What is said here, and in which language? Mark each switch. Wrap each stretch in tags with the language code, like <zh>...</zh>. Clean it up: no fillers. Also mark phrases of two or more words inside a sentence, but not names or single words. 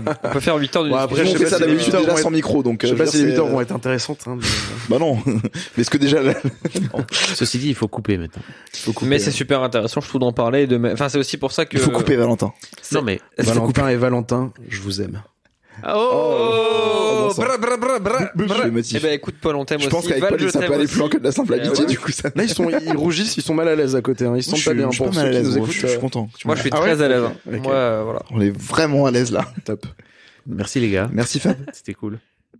<fr>on peut faire 8 heures de Bon, discussion. après, je on sais fait pas ça si les d'habitude 8 heures déjà vont sans être- micro, donc Je sais je pas veux si les dire, 8 heures c'est- vont être intéressantes. Hein, Bah non. Mais est-ce que déjà, là... Ceci dit, il faut couper maintenant. faut couper. Mais c'est super intéressant, je trouve, d'en parler. Enfin, c'est aussi pour ça que. Il faut couper, Valentin. Non mais Valentin et Valentin, je vous aime. Oh, bra, bra, bra, bra, Je bra. suis émotif. Eh ben, écoute, Paul, on t'aime Je aussi. pense qu'avec Val, Paul, je ça peut t'aime aller aussi. plus loin que de la simple Eh amitié, ouais. du coup, ça. Là, ils rougissent, ils sont mal à l'aise à côté. Hein. Ils se sentent pas bien. Je suis Pour pas ceux mal à qui l'aise, nous moi, écoutent, je suis content. Moi, je suis Ah ouais, très à l'aise. ok, ok. Moi, voilà. On est vraiment à l'aise, là. top. merci les gars. Merci, Fab. C'était cool.</fr>